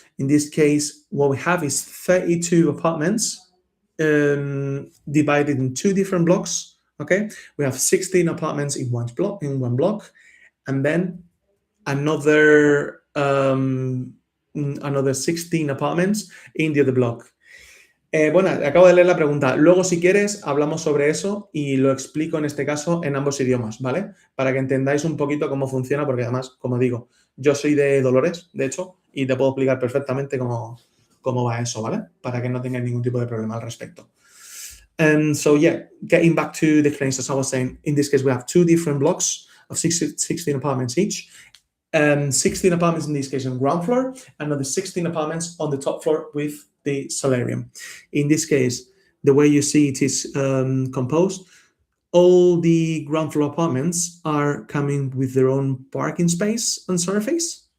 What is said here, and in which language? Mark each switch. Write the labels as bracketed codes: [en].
[en] In this case, what we have is 32 apartments divided in 2 different blocks. Okay, we have 16 apartments in one block, and then another 16 apartments in the other block. [es] Bueno, acabo de leer la pregunta. Luego, si quieres, hablamos sobre eso y lo explico en este caso en ambos idiomas, ¿vale? Para que entendáis un poquito cómo funciona, porque además, como digo, yo soy de Dolores, de hecho, y te puedo explicar perfectamente cómo va eso, ¿vale? Para que no tengáis ningún tipo de problema al respecto. [en] So yeah, getting back to the explanation, as I was saying, in this case, we have 2 different blocks of 16 apartments each. 16 apartments in this case on the ground floor, and another 16 apartments on the top floor with the solarium. In this case, the way you see it is composed, all the ground floor apartments are coming with their own parking space and surface.